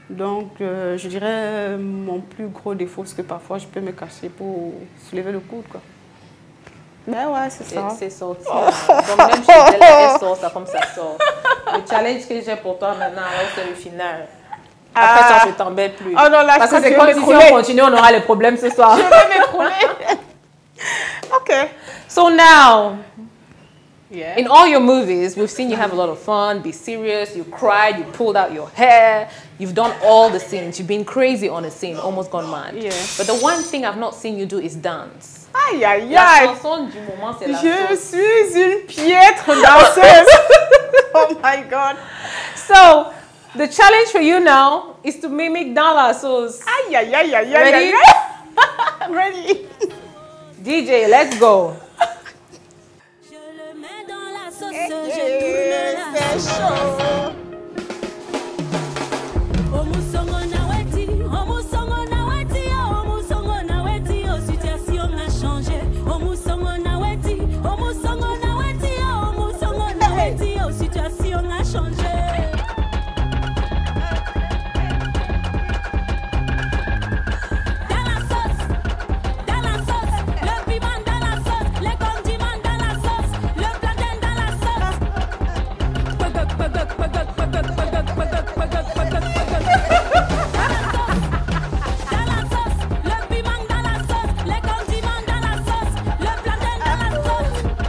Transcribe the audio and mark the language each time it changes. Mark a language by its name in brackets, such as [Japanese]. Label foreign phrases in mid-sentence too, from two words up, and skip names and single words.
[French] Donc, je dirais mon plus gros défaut, c'est que parfois, je peux me cacher pour soulever le coude, quoi. Ben ouais, c'est ça. C'est sorti. Donc même chez elle, elle sort ça comme ça sort. Le challenge que j'ai pour toi maintenant, c'est le final. Après ça, je t'embête plus. Oh non, là, parce que c'est comme si on continue, on aura les problèmes ce soir. Je vais m'écrouler. OK. [English] So now, in all your movies, we've seen you have a lot of fun, be serious, you cried, you pulled out your hair, you've done all the scenes, you've been crazy on a scene, almost gone mad. Yeah. But the one thing I've not seen you do is dance. [French] Aïe, aïe, La aïe. chanson du moment, c'est la Je sauce. suis une piètre danseuse. [English] Oh my God. So, the challenge for you now is to mimic dans la sauce. [French] Aïe, aïe, aïe, aïe, [English] Ready? [French] aïe, aïe. [English] Ready? DJ, let's go. [French] Je le mets dans la sauce, je tourne la C'est chaud. Omusongo na weti, omusongo na weti, omusongo na weti, situation a changé. Omusongo na weti, omusongo na weti, omusongo na weti, situation a changé. Dans la sauce, le piment dans la sauce, les condiments dans la sauce, le plantain dans la sauce. Dans la sauce, le piment dans la sauce, les condiments dans la sauce, le plantain dans la sauce.